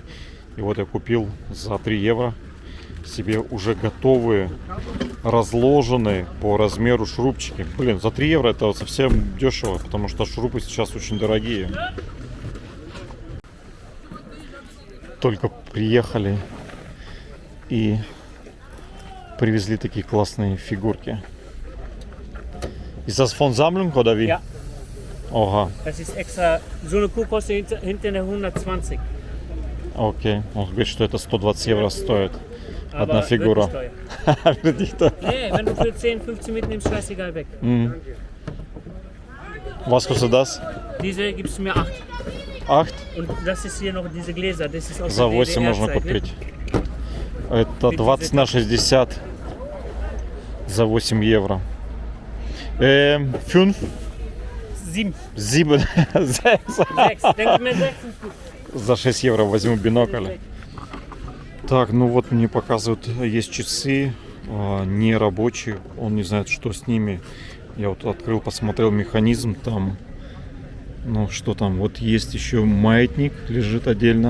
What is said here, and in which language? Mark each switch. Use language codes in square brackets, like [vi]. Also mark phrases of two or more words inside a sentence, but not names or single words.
[ru] И вот я купил за 3 евро себе уже готовые, разложенные по размеру шурупчики. Блин, за 3 евро это совсем дешево, потому что шурупы сейчас очень дорогие. Только приехали и привезли такие классные фигурки. [de] Ist das von Sammlung oder wie? Ja. Oha. Das ist extra, so eine Kuh kostet hinter 120. [ru] Окей. Он говорит, что это 120 евро стоит. Одна [de] Aber [ru] фигура. [de] wirklich teuer. Nee, wenn du für 10, 15 mitnimmst, scheißegal weg. Was kostet das? Diese gibst du mir 8. 8? Und das ist hier noch diese Gläser, das ist aus [ru] За [de] der [ru] 8 можно [de] DDR-Zeit, ne? [ru] купить. Это 20 на 60 за 8 евро. [de] 5? 7. 7? 6. 6. Denk mir 6 ist gut. [ru] За 6 евро возьму бинокль. Так, ну вот мне показывают, есть часы не рабочие. Он не знает, что с ними. Я вот открыл, посмотрел механизм там. Ну что там, вот есть еще маятник, лежит отдельно.